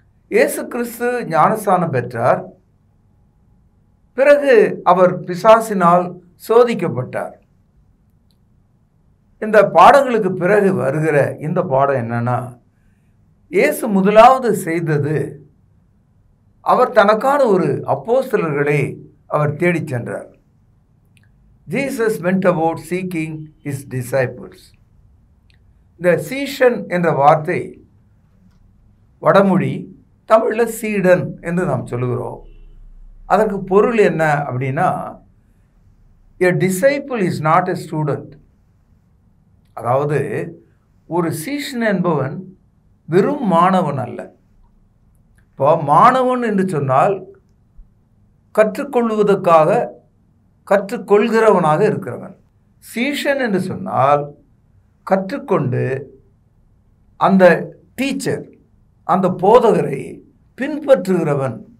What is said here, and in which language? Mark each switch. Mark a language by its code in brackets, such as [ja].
[ta] இயேசு கிறிஸ்து ஞானஸ்நானம் பெற்றார். பிறகு அவர் பிசாசினால் சோதிக்கப்பட்டார். இந்த பாடங்களுக்கு பிறகு வருகிற இந்த பாடம் என்னன்னா, இயேசு முதலாவது செய்தது, அவர் தனக்கான ஒரு அப்போஸ்தலர்களை அவர் தேடிச் சென்றார். [en] Jesus went about seeking his disciples. [ta] இந்த சீஷன் என்ற வார்த்தை வடமொழி, தமிழில் சீடன் என்று நாம் சொல்லுகிறோம். அதற்கு பொருள் என்ன அப்படின்னா, [en] a disciple is not a student. [ta] அதாவது ஒரு சீஷன் என்பவன் வெறும் மாணவன் அல்ல. இப்போ மாணவன் என்று சொன்னால் கற்றுக்கொள்வதற்காக கற்றுக்கொள்கிறவனாக இருக்கிறவன். சீஷன் என்று சொன்னால் கற்றுக்கொண்டு அந்த டீச்சர், அந்த போதகரை பின்பற்றுகிறவன்.